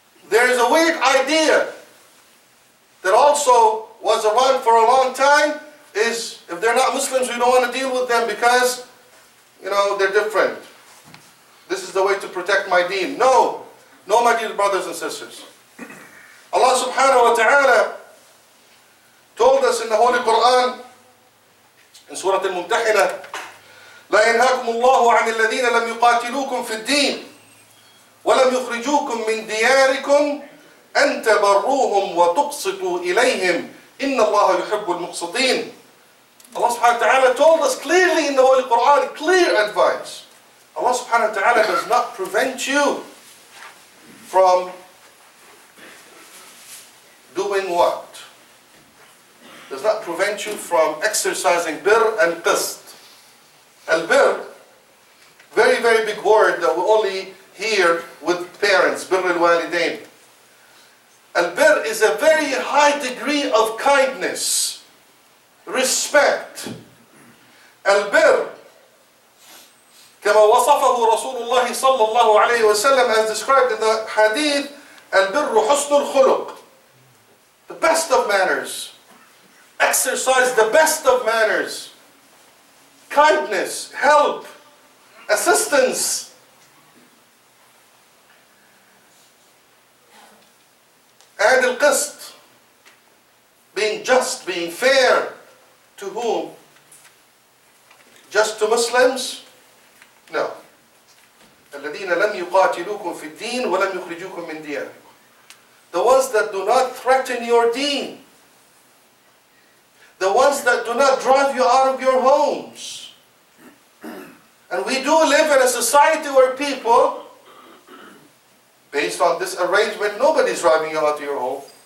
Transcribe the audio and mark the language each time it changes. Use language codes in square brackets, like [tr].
[en] There is a weird idea that also was around for a long time, is if they're not Muslims, we don't want to deal with them because, they're different. This is the way to protect my deen. No, my dear brothers and sisters. Allah subhanahu wa ta'ala told us in the Holy Quran, in Surah Al-Mumtahina, [ar] لا ينهاكم الله عن الذين لم يقاتلوكم في الدين ولم يخرجوكم من دياركم أن تبروهم وتقسطوا إليهم إن الله يحب المقسطين. [en] Allah subhanahu wa ta'ala told us clearly in the Holy Quran, clear advice. Allah subhanahu wa ta'ala does not prevent you from doing what? Does not prevent you from exercising bir and qist. Al-bir, very, very big word that we only hear with parents, bir al-walidain. Al-bir is a very high degree of kindness, respect. [ar] Al-bir, كما وصفه رسول الله صلى الله عليه وسلم, [en] as described in the hadith, [ar] البر حسن الخلق, [en] the best of manners. Exercise the best of manners. Kindness, help, assistance. And al-qist, being just, being fair. To whom? Just to Muslims? No. [ar] الذين لم يقاتلوكم في الدين ولم يخرجوكم من دياركم. [en] The ones that do not threaten your deen. The ones that do not drive you out of your homes. And we do live in a society where people, based on this arrangement, nobody's driving you out of your home.